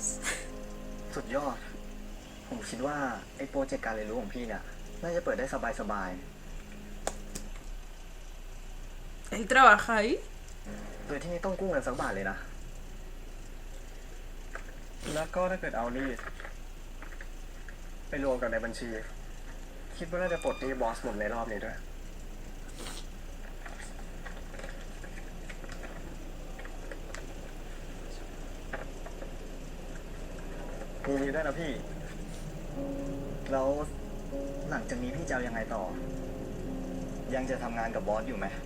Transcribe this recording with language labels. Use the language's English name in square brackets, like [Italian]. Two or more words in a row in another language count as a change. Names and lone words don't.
[Thai] สุดยอด ผมคิดว่าไอ้โปรเจกต์การเรียนรู้ของพี่เนี่ย น่าจะเปิดได้สบาย [Spanish] ¿Él trabaja ahí? [Thai] ๆ โดยที่ไม่ต้องกู้เงินสักบาทเลยนะ แล้วก็ถ้าเกิดเอานี่ไปรวมกับในบัญชี คิดว่าน่าจะปลดหนี้บอสหมดในรอบนี้ด้วย มีนี้ด้วยนะพี่ แล้วหลังจากนี้พี่จะเอายังไงต่อ ยังจะทำงานกับบอสอยู่ไหม